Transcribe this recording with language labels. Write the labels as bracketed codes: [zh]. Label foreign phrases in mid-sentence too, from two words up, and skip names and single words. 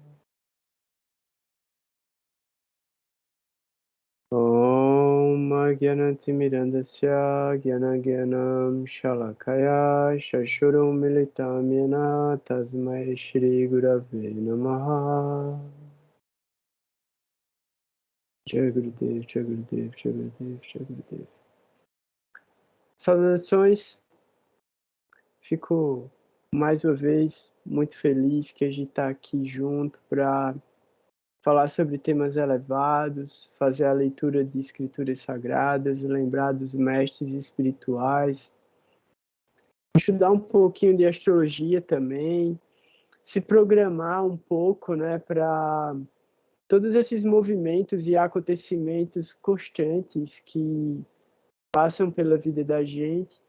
[sa] Om Gyanantimirandasya Gyanagyanam Shalakaya Shashurum Militam Yena Tasmai Shri Gurave Namaha Jai Gurudev, Jai Gurudev, Jai Gurudev, Jai Gurudev. [pt] Saudações, fico mais uma vez muito feliz que a gente está aqui junto para falar sobre temas elevados, fazer a leitura de escrituras sagradas, lembrar dos mestres espirituais, estudar um pouquinho de astrologia também, se programar um pouco, né, para todos esses movimentos e acontecimentos constantes que passam pela vida da gente.